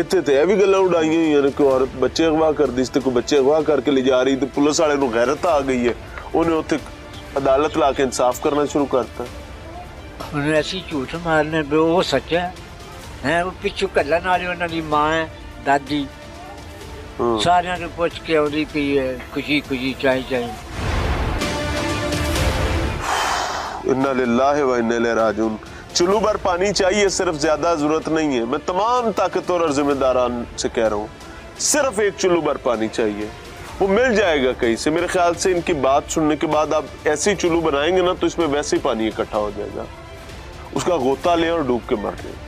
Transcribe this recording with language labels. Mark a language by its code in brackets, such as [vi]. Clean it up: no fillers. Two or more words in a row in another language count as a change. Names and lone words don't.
[pa] ਇੱਥੇ ਤੇ ਇਹ ਵੀ ਗੱਲਾਂ ਉਡਾਈਆਂ ਹੋਈਆਂ ਨੇ ਕਿ ਔਰਤ ਬੱਚੇ ਅਗਵਾ ਕਰਦੀ ਸੀ ਤੇ ਕੋਈ ਬੱਚੇ ਅਗਵਾ ਕਰਕੇ ਲੈ ਜਾ ਰਹੀ ਤੇ ਪੁਲਿਸ ਵਾਲੇ ਨੂੰ ਗੈਰਤ ਆ ਗਈ ਹੈ, ਉਹਨੇ ਉੱਥੇ ਅਦਾਲਤ ਲਾ ਕੇ ਇਨਸਾਫ ਕਰਨਾ ਸ਼ੁਰੂ ਕਰਤਾ। ਹੁਣ ਅਸੀਂ ਝੂਠ ਮਾਰਨੇ ਵੀ ਉਹ ਸੱਚਾ ਹੈ, ਉਹ ਪਿੱਛੋਂ ਕੱਲਣ ਵਾਲੀ ਉਹਨਾਂ ਦੀ ਮਾਂ ਹੈ, ਦਾਦੀ, ਸਾਰਿਆਂ ਨੂੰ ਪੁੱਛ ਕੇ ਆਉਂਦੀ ਪਈ ਹੈ, ਖੁਸ਼ੀ ਖੁਸ਼ੀ ਚਾਹੀ ਚਾਹੀ। [ar] إنا لله وإنا إليه راجعون. [ur] چلو بھر پانی چاہیے، صرف زیادہ ضرورت نہیں ہے. میں تمام طاقتور اور ذمہ داران سے کہہ رہا ہوں، صرف ایک چلو بھر پانی چاہیے، وہ مل جائے گا کہیں سے. میرے خیال سے ان کی بات سننے کے بعد آپ ایسے ہی چلو بنائیں گے نا تو اس میں ویسے ہی پانی اکٹھا ہو جائے گا، اس کا غوطہ لیں اور ڈوب کے مر لیں.